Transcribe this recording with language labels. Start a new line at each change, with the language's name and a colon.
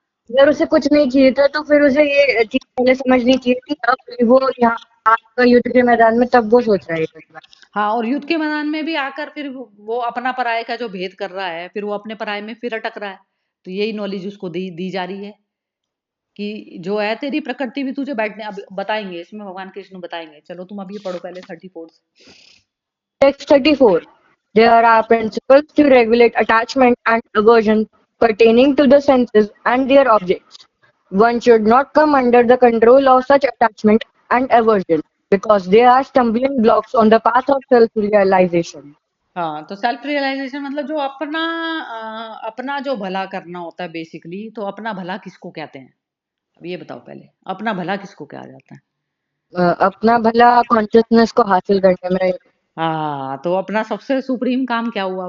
Hindi: अगर उसे कुछ नहीं चाहिए था तो फिर उसे ये चीज पहले समझनी चाहिए थी, अब वो यहाँ आपका युद्ध के मैदान में तब वो सोच रहा है ये बात। हाँ, और युद्ध के मैदान में भी आकर फिर वो अपना पराये का जो भेद कर रहा है, फिर वो अपने पराये में फिर अटक रहा है। तो यही नॉलेज उसको दी दी जा रही है कि जो है तेरी प्रकृति भी तुझे बैठने, अब बताएंगे इसमें भगवान कृष्ण बताएंगे। चलो तुम अब ये पढ़ो पहले 34।
English: Text 34. There are principles to regulate attachment and aversion pertaining to the senses and their objects. One should not come under the control of such attachment and aversion because they are stumbling blocks on the path of self-realization.
Hindi: हाँ, तो self realisation मतलब जो अपना जो भला करना होता है बेसिकली, तो अपना भला किसको कहते हैं? अब ये बताओ पहले, अपना भला किसको कहा जाता है? अपना भला कॉन्शियसनेस को हासिल करने में। हाँ, तो अपना सबसे सुप्रीम काम क्या हुआ?